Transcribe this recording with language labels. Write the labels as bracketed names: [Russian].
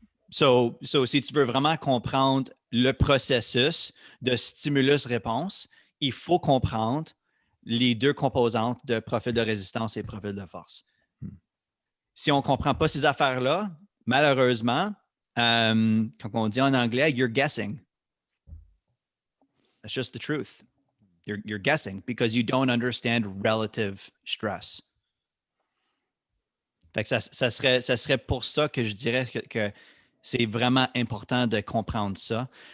[French] So, si tu veux vraiment comprendre le processus de stimulus-réponse, il faut comprendre les deux composantes de profil de résistance et profil de force. Si on ne comprend pas ces affaires-là, malheureusement, quand on dit en anglais, [English] you're guessing. That's just the truth. You're guessing because you don't understand relative stress. [French] Fait que ça serait pour ça que je dirais que c'est vraiment important de comprendre ça.